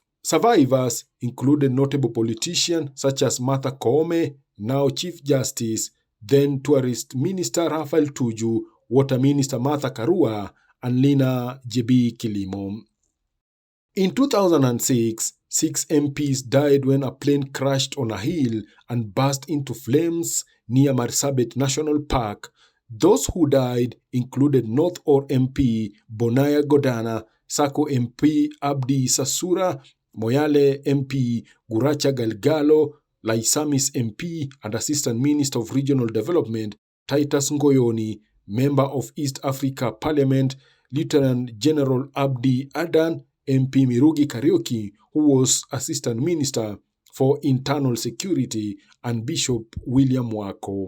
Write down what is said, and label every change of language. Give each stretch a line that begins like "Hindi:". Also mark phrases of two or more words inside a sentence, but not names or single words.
English: Survivors included notable politicians such as Martha Koome, now Chief Justice, then Tourist Minister Raphael Tuju, Water Minister Martha Karua, and Lina Jebi Kilimo. In 2006, 6 MPs died when a plane crashed on a hill and burst into flames near Marsabit National Park. Those who died included North Or MP Bonaya Godana, Sako MP Abdi Sasura, Moyale MP Guracha Galgalo, Laisamis MP and Assistant Minister of Regional Development Titus Ngoyoni, Member of East Africa Parliament Lieutenant General Abdi Adan, MP Mirugi Kariuki, who was Assistant Minister for Internal Security, and Bishop William Wako.